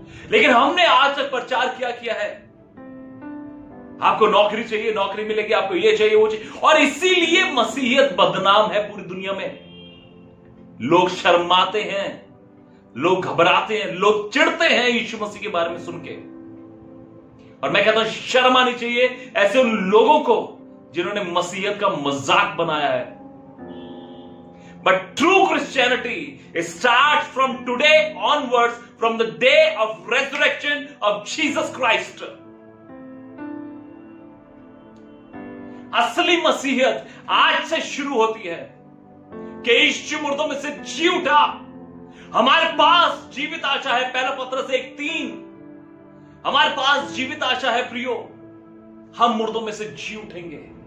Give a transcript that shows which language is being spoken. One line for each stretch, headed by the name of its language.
Hindi: लेकिन हमने आज तक प्रचार किया है, आपको नौकरी चाहिए, नौकरी मिलेगी, आपको ये चाहिए, वो चाहिए, और इसीलिए मसीहियत बदनाम है पूरी दुनिया में। लोग शर्माते हैं, लोग घबराते हैं, लोग चिढ़ते हैं यीशु मसीह के बारे में सुन के। और मैं कहता हूं शर्म आनी चाहिए ऐसे उन लोगों को जिन्होंने मसीहियत का मजाक बनाया है।
English: But true Christianity starts from today onwards, from the day of resurrection of Jesus Christ.
Hindi: असली मसीहियत आज से शुरू होती है कि यीशु मुर्दों में से जी उठा। हमारे पास जीवित आशा है। पहला पत्रस 1:3, हमारे पास जीवित आशा है प्रियो, हम मुर्दों में से जी उठेंगे।